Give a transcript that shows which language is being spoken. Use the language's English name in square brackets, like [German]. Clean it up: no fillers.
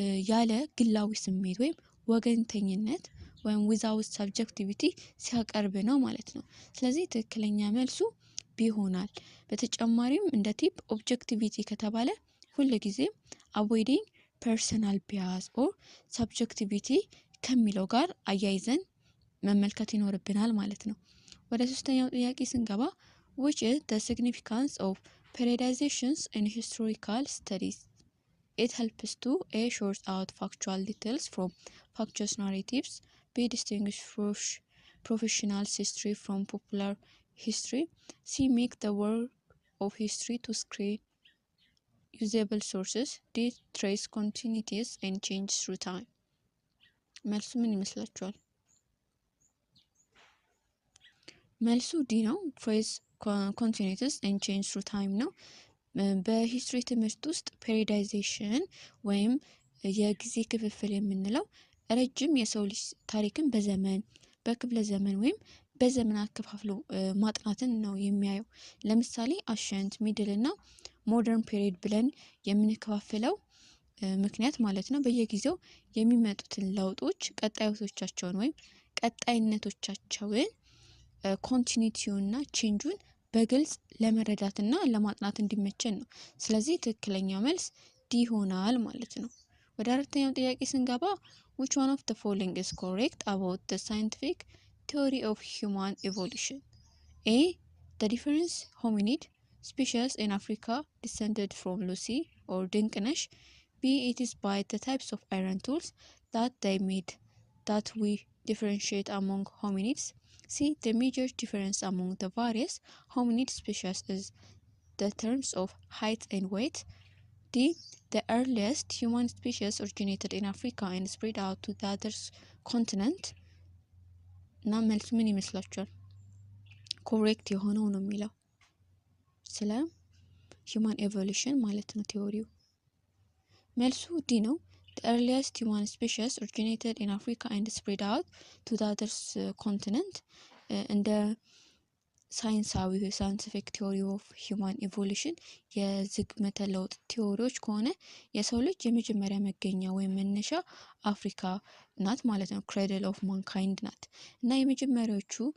[Amharic] ያለ ግላዊ ስሜት ወይም ወገንተኝነት ወይም [English] ዊዛውት ሳብጀክቲቪቲ [Amharic] ሲያቀርብ ነው ማለት ነው። ስለዚህ ትክክለኛ መልሱ ቢሆናል። በተጨማሪም እንደ ቲፕ ኦብጀክቲቪቲ ከተባለ ሁሉ ጊዜ [English] አቮይዲንግ ፐርሰናል ቢያስ ኦር ሳብጀክቲቪቲ [Amharic] ከሚለው ጋር አያይዘን መመልከት ይኖርብናል ማለት ነው። ወደ ሶስተኛው ጥያቄ ስንገባ [English] which is the significance of periodizations in historical studies? It helps to A. Sort out factual details from factious narratives. B. Distinguish professional history from popular history. C. Make the work of history to screen usable sources. D. Trace continuities and change through time. [Amharic] መልሱ ምን ይመስላችኋል? መልሱ ዲ ነው። [English] trace continuities and change through time [Amharic] ነው። በሂስትሪ ትምህርት ውስጥ ፔሪዳይዜሽን ወይም የጊዜ ክፍፍል የምንለው ረጅም የሰው ልጅ ታሪክን በዘመን በክፍለ ዘመን ወይም በዘመን አከፋፍሎ ማጥናትን ነው የሚያየው። ለምሳሌ አሸንት ሚድል እና ሞደርን ፔሪድ ብለን የምንከፋፍለው ምክንያት ማለት ነው በየጊዜው የሚመጡትን ለውጦች ቀጣዮቻቸውን ወይም ቀጣይነቶቻቸውን ኮንቲኒቲውና ቼንጁን በግልጽ ለመረዳትና ለማጥናት እንዲመቸን ነው። ስለዚህ ትክክለኛው መልስ ዲ ይሆናል ማለት ነው። ወደ አራተኛው ጥያቄ ስንገባ [English] which one of the following is correct about the scientific theory of human evolution? A. The different hominid species in Africa descended from Lucy or Dinkinesh. B. It is by the types of iron tools that they made that we differentiate among hominids. C. The major difference among the various hominid species is the terms of height and weight. D. The earliest human species originated in Africa and spread out to the other continent. [Amharic] እና መልሱ ምን ይመስላችኋል? ኮሬክት የሆነው ነው የሚለው ስለ human evolution ማለት ነው ቲዮሪው። መልሱ ዲ ነው። [English] The earliest human species originated in Africa and spread out to the other continent. [Amharic] እንደ ሳይንቲፊክ ቲዮሪ ኦፍ ሂውማን ኢቮሉሽን የዝግመተ ለውጥ ቲዮሪዎች ከሆነ የሰው ልጅ የመጀመሪያ መገኛ ወይም መነሻ አፍሪካ ናት ማለት ነው። ክሬድል ኦፍ ማንካይንድ ናት እና የመጀመሪያዎቹ